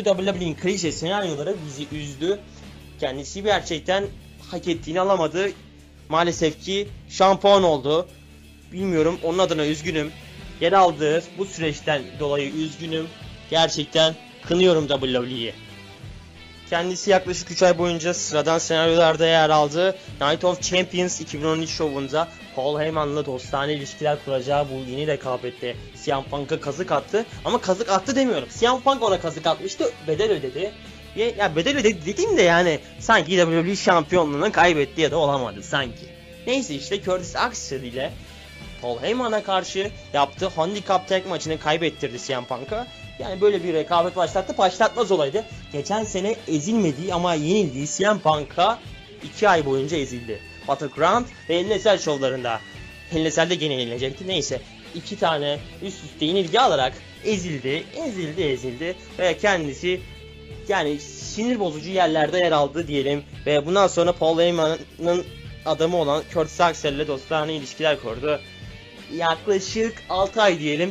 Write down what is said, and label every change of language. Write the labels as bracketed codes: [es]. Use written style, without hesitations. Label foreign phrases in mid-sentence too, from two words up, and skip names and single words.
[tr] WWE'nin klişe senaryoları bizi üzdü. Kendisi gerçekten hak ettiğini alamadı. Maalesef ki şampiyon oldu. Bilmiyorum, onun adına üzgünüm. Yer aldığı bu süreçten dolayı üzgünüm. Gerçekten kınıyorum WWE'yi. Kendisi yaklaşık 3 ay boyunca sıradan senaryolarda yer aldı. Night of Champions 2013 şovunda Paul Heyman'la dostane ilişkiler kuracağı bu yeni rekabette CM Punk'a kazık attı. Ama kazık attı demiyorum. CM Punk ona kazık atmıştı, bedel ödedi. Ya bedel ödedi dediğimde yani sanki WWE şampiyonluğunu kaybetti ya da olamadı sanki. Neyse işte Curtis Axel ile Paul Heyman'a karşı yaptığı [en] handicap tag [tr] maçını kaybettirdi CM Punk'a. Yani böyle bir rekabet başlatmaz olaydı. Geçen sene ezilmediği ama yenildiği CM Punk'a 2 ay boyunca ezildi. Battleground ve Hell in a Cell şovlarında. Hell in a Cell'de gene yenilecekti. Neyse 2 tane üst üste yenilgi alarak ezildi ve kendisi yani sinir bozucu yerlerde yer aldı diyelim. Ve bundan sonra Paul Heyman'ın adamı olan Curtis Axel ile dostane ilişkiler kurdu. Yaklaşık 6 ay diyelim.